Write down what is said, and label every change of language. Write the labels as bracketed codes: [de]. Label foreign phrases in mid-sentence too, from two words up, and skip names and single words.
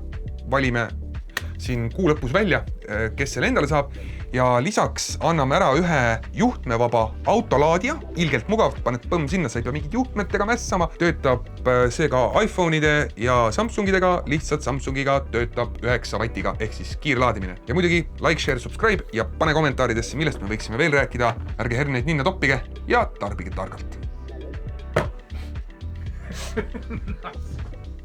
[et] Valime siin kuu lõpus välja, kes selle endale saab ja lisaks anname ära ühe juhtmevaba autolaadija, ilgelt mugav, paned põmm sinna, sa ei pea mingid juhtmetega mässama, töötab see ka iPhone'ide ja Samsungidega, lihtsalt Samsungiga töötab 9 vatiga ehk siis kiirlaadimine. Ja muidugi [en] like, share, subscribe [et] ja pane kommentaaridesse, millest me võiksime veel rääkida, ärge herneid ninna toppige ja tarbige targalt.